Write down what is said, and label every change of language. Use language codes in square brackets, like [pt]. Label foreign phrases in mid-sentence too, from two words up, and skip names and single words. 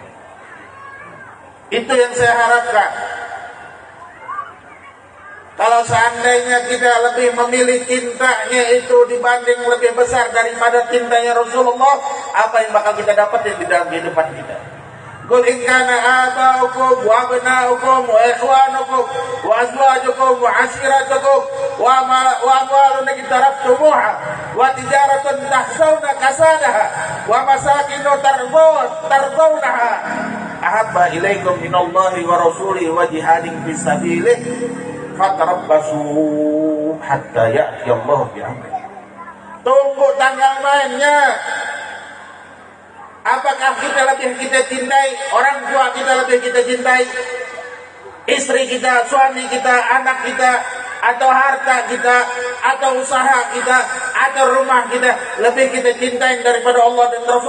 [id] Itu yang saya harapkan. Kalau seandainya kita lebih memilih cintanya itu dibanding lebih besar daripada cintanya Rasulullah, apa yang bakal kita dapat di dalam kehidupan kita? [ar] قل إن كان آباؤكم وأبناؤكم وإخوانكم وأزواجكم وعشيرتكم وأموال اقترفتموها وتجارة تخشون كسادها ومساكن ترضونها أحب إليكم من الله ورسوله وجهاد في سبيله فتربصوا حتى يأتي الله بأمره. [id] Tunggu tanggal mainnya. Apakah kita cintai orang tua kita, lebih kita cintai istri kita, suami kita, anak kita, atau harta kita, atau usaha kita, atau rumah kita, lebih kita cintai daripada Allah dan Rasul?